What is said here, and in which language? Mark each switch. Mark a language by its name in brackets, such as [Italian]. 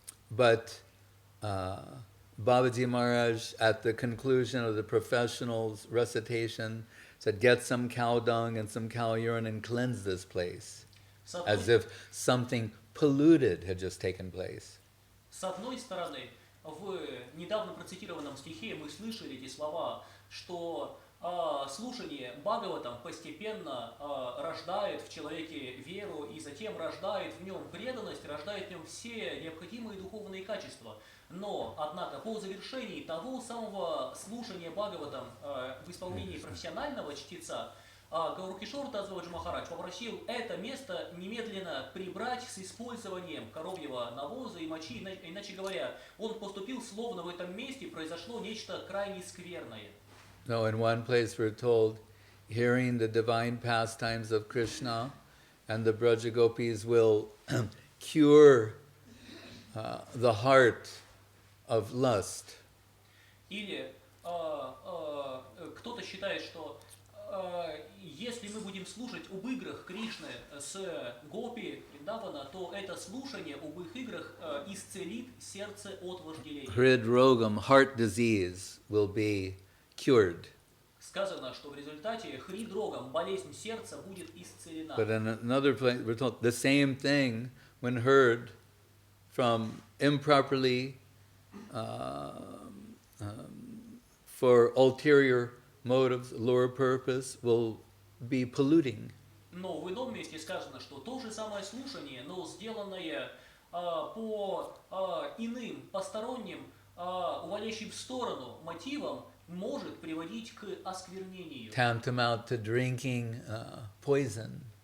[English] But Babaji Maharaj, at the conclusion of the professional's recitation, said, get some cow dung and some cow urine and cleanse this place. As if something polluted had just taken place. [Russian] С одной стороны, в недавно процитированном стихе мы слышали эти слова, что слушание Бхагаватам постепенно рождает в человеке веру и затем рождает в нем преданность, рождает в нем все необходимые духовные качества. Но, однако, по завершении того самого слушания Бхагаватам в исполнении профессионального чтеца, Гауркишор Дас Бабаджи Махарадж попросил это место немедленно прибрать с использованием коровьего навоза и мочи. Иначе говоря, он поступил словно в этом месте произошло нечто крайне скверное. [English] No, in one place we're told, hearing the divine pastimes of Krishna and the Brajagopis will cure the heart of lust. [Russian] Или кто-то считает, что если мы будем слушать об играх Кришны с Гопи Вриндавана, то это слушание об их играх исцелит сердце от вожделения. [English] Hridrogam, heart disease, will be cured. [Russian] Сказано, что в результате хридрогам, болезнь сердца, будет исцелена. [English] But in another place, we're told the same thing when heard from improperly for ulterior motives, lower purpose, will be polluting. [Russian] Но в ином месте сказано, что то же самое слушание, но сделанное по иным, посторонним, уводящим в сторону мотивам, может приводить к осквернению. [English] Tantamount to drinking poison.